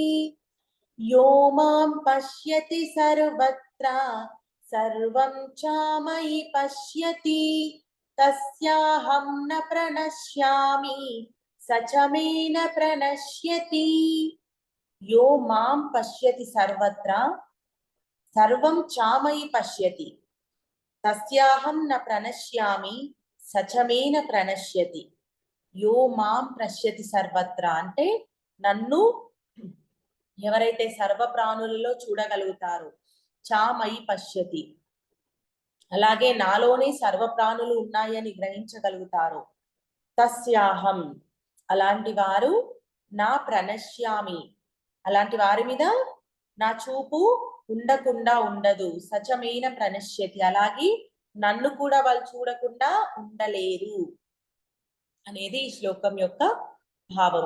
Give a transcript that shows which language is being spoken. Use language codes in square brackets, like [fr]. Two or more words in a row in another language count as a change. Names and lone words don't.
[sa] यो मां पश्यति सर्वत्र सर्वं च मयि पश्यति तस्याहं न प्रणश्यामि स च मे न प्रणश्यति. यो मां पश्यति सर्वत्र सर्वं चामयि पश्यति तस्याहं न प्रणश्यामि स च मे न प्रणश्यति. यो मां पश्यति सर्वत्र [te] అంటే నన్ను ఎవరైతే సర్వ ప్రాణులలో చూడగలుగుతారో, [sa] చామయి పశ్యతి, [te] అలాగే నాలోనే సర్వ ప్రాణులు ఉన్నాయని గ్రహించగలుగుతారో, తస్యాహం అలాంటి వారు, [sa] నా ప్రణశ్యామి [te] అలాంటి వారి మీద నా చూపు ఉండకుండా ఉండదు, [sa] సచమైన ప్రణశ్యతి [te] అలాగే నన్ను కూడా వాళ్ళు చూడకుండా ఉండలేరు అనేది ఈ శ్లోకం యొక్క భావము.